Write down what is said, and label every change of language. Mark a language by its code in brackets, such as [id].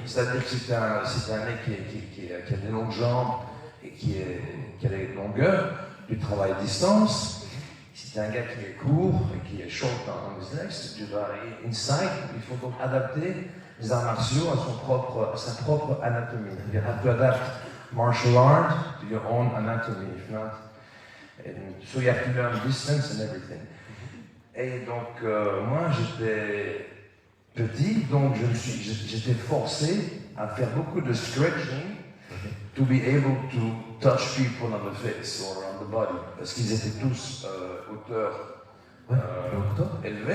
[fr] C'est-à-dire que c'est un mec qui a des longues jambes et qui a des longueurs, du travail à distance. Si tu es un gars qui est court et qui est short on his legs, tu vas inside. Il faut donc adapter les arts martiaux à sa propre anatomie. [en] You have to adapt martial art to your own anatomy, if not. And so you have to learn distance and everything. [fr] Et donc, moi, j'étais petit, donc j'étais forcé à faire beaucoup de stretching to be able to touch people on the face or on the body. Parce qu'ils étaient tous auteurs élevés.